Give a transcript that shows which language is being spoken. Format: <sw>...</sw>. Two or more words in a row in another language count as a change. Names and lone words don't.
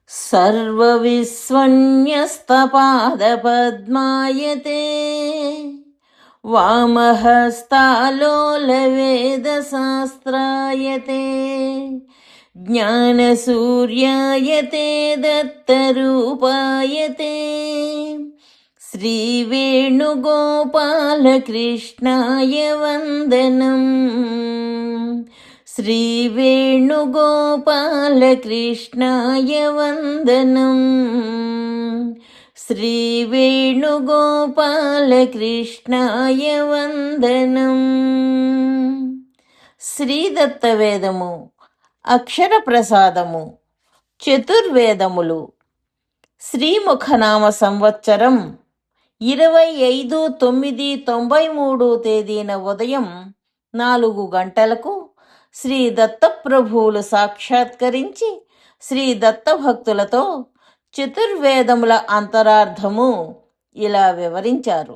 <sa>सर्वविस्वन्यस्तपादपद्मायते वामहस्तालोलवेदशास्त्रायते ज्ञानसूर्यायते दत्तरूपायते श्रीवेणुगोपालकृष्णाय वन्दनम्। श्रीवेणुगोपालकृष्णाय वन्दनम्। श्रीवेणुगोपालकृष्णाय वन्दनम्।</sa> <te>శ్రీదత్తవేదము, అక్షర ప్రసాదము, చతుర్వేదములు. శ్రీముఖనామ సంవత్సరం 25/9/93 తేదీన ఉదయం 4 గంటలకు శ్రీ దత్తప్రభువులు సాక్షాత్కరించి శ్రీ దత్తభక్తులతో చతుర్వేదముల అంతరార్థము ఇలా వివరించారు.</te>